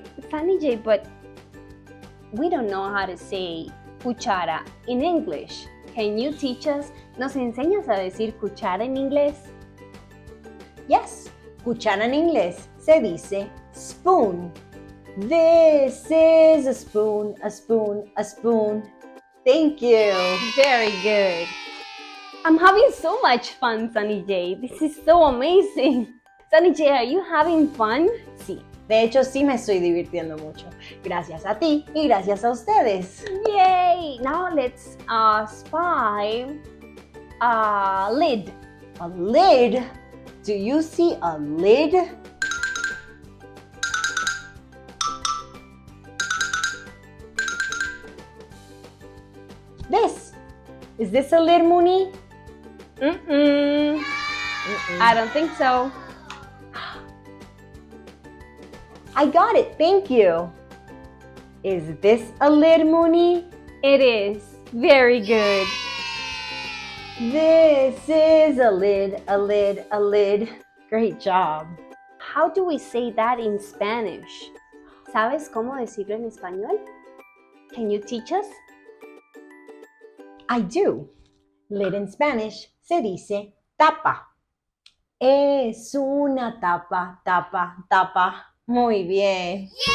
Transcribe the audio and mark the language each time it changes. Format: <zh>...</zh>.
<en>Sunny J, but we don't know how to say cuchara in English. Can you teach us?</en> <es>¿Nos enseñas a decir cuchara en inglés? Yes, cuchara en inglés se dice spoon.</es> <en>This is a spoon, a spoon, a spoon. Thank you. Very good. I'm having so much fun, Sunny J. This is so amazing. Sunny J, are you having fun?</en> <es>Sí, de hecho sí me estoy divirtiendo mucho. Gracias a ti y gracias a ustedes.</es> <en>Yay! Now let's spy a lid. A lid? Do you see a lid? This. Is this a lid, Moony? I don't think so. I got it, thank you. Is this a lid, Moony? It is. Very good. This is a lid, a lid, a lid. Great job. How do we say that in Spanish?</en> <es>¿Sabes cómo decirlo en español?</es> <en>Can you teach us? I do. Lid in Spanish</en> <es>se dice tapa. Es una tapa, tapa, tapa. Muy bien.</es>